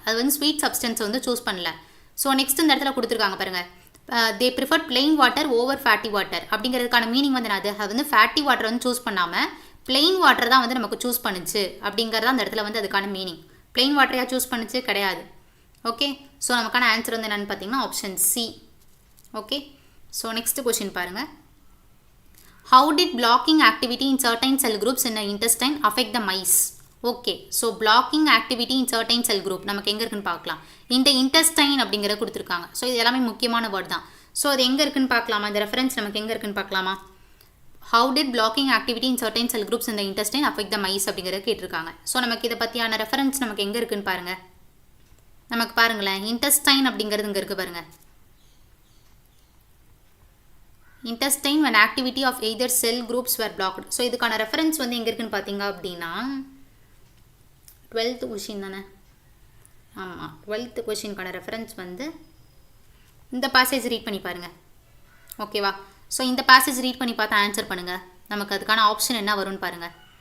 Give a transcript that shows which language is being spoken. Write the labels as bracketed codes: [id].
[ta] அது வந்து ஸ்வீட் சப்ஸ்டன்ஸை வந்து சூஸ் பண்ணல. ஸோ நெக்ஸ்ட் இந்த இடத்துல கொடுத்துருக்காங்க பாருங்கள், [en] they prefer plain water over fatty water [ta] அப்படிங்கிறதுக்கான மீனிங் வந்து அது வந்து ஃபேட்டி வாட்டர் வந்து சூஸ் பண்ணாமல் பிளெயின் வாட்டர் தான் வந்து நமக்கு சூஸ் பண்ணுச்சு அப்படிங்கிறது அந்த இடத்துல வந்து அதுக்கான மீனிங். பிளெயின் வாட்டரையாக சூஸ் பண்ணுச்சு கிடையாது. ஓகே, ஸோ நமக்கான ஆன்சர் வந்து என்னென்னு பார்த்தீங்கன்னா option C. Okay, so next question பாருங்கள். [en] How did blocking activity in certain cell groups in the intestine affect the mice? [ta] Okay, so [en] blocking activity in certain cell group [ta] நமக்கு எங்கே இருக்குன்னு பார்க்கலாம். இந்த இன்டெஸ்டைன் அப்படிங்கிறத கொடுத்துருக்காங்க. ஸோ இது எல்லாமே முக்கியமான வேர்ட் தான். ஸோ அது எங்கே இருக்குன்னு பார்க்கலாமா? இந்த ரெஃபரன்ஸ் நமக்கு எங்கே இருக்குன்னு பார்க்கலாமா? [en] how did blocking activity in certain cell groups இந்த intestine affect the mice [ta] அப்படிங்கிறத கேட்டிருக்காங்க. ஸோ நமக்கு இதை பற்றியான ரெஃபரன்ஸ் நமக்கு எங்கே இருக்குன்னு பாருங்கள். நமக்கு பாருங்களேன், இன்டெஸ்டைன் அப்படிங்கிறது இங்கே இருக்குது பாருங்கள். [en] intestine when activity of either cell groups were blocked. [ta] So இதுக்கான ரெஃபரன்ஸ் வந்து எங்கே இருக்குன்னு பார்த்தீங்க அப்படின்னா 12th கொஷின் தானே. ஆமாம், 12th கொஷினுக்கான ரெஃபரன்ஸ் வந்து இந்த பேசேஜ் ரீட் பண்ணி பாருங்கள். ஓகேவா? ஸோ இந்த பேசேஜ் ரீட் பண்ணி பார்த்து ஆன்சர் பண்ணுங்கள். நமக்கு அதுக்கான ஆப்ஷன் என்ன வரும்னு பாருங்கள்.